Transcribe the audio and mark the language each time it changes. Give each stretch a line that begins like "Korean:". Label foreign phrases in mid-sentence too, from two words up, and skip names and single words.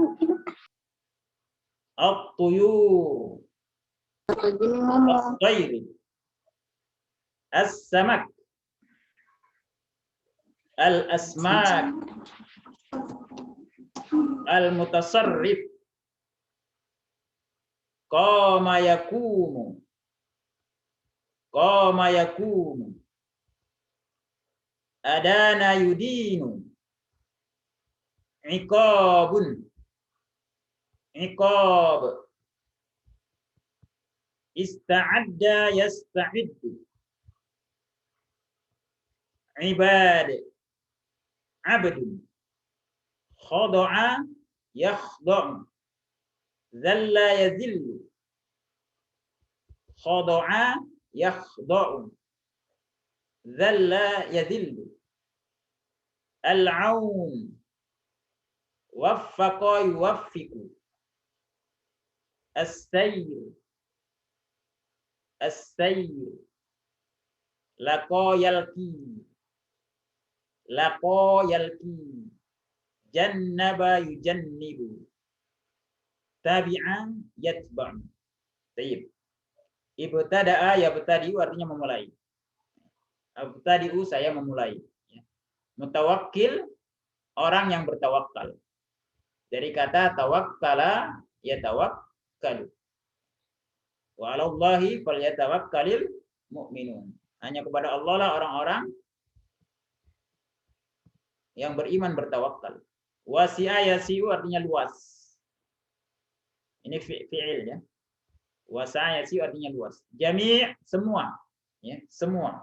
Arabic: الطيور السير السمك الأسماك المتصرف قام يقوم أذن يؤذن عقاب استعد يستعد عباد عبد خدع يخدع ظل يظل خدع يخدع ظل يظل العون وفق يوفق السير لقي يلقى جنب يجنب تبعا يتبع.
Indonesian: Baik.
Arabic: ابتدأ يبتدئ
Indonesian: artinya memulai. Abtadi'u saya memulai. Mutawakkil orang yang bertawakal. Dari kata
Arabic: توكل يتوكل. وعلى الله فليتوكل المؤمنون.
Indonesian: Hanya kepada Allah lah orang-orang yang beriman bertawakal.
Arabic: وسع يسع
Indonesian: artinya luas. Ini fi'il, ya.
Arabic: وسع يسع'
Indonesian: artinya luas. Jami' semua, ya, semua.